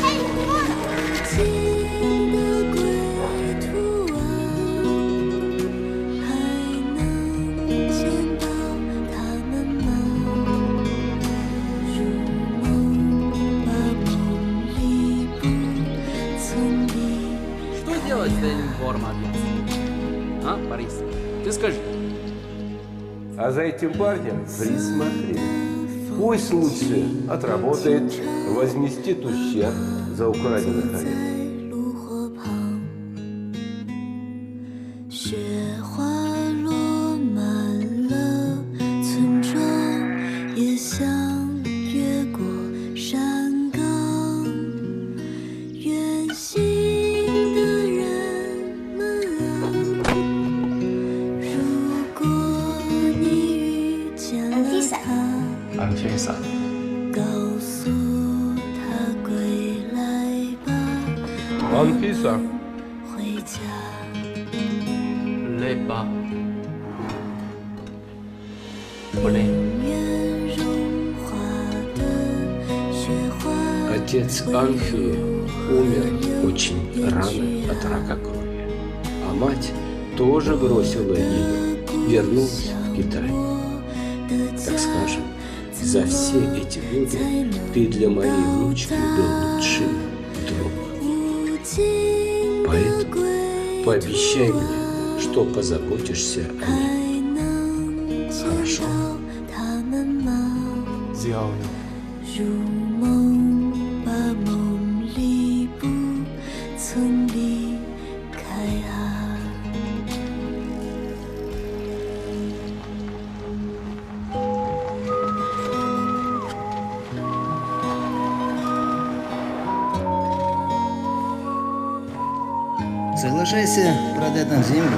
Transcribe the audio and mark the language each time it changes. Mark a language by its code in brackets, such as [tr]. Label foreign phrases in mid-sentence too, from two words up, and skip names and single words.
[zh] 无尽的归途啊，还能见到他们吗？如梦把梦里不曾离开。 [ru] Что делать с этим формом? А, Борис, ты скажи. А за этим парнем присмотри. Пусть лучше отработает, возместит ущерб за украденных овец. [zh] 炉火旁，雪花落满了村庄，也想越过山岗，远行的人们啊，如果你遇见了他， Anfisa，告诉他归来吧， Анфиса. 回家。累吧？不累。 [ru] Отец Анфии умер очень рано от рака крови, а мать тоже бросила ее, вернулась в Китай. Так скажем, за все эти годы ты для моей внучки был лучший друг. Поэтому пообещай мне, что позаботишься о ней. Хорошо? сделаю。 [zh] 如梦把梦里不曾离开啊。 [ru] Соглашайся продать нам землю.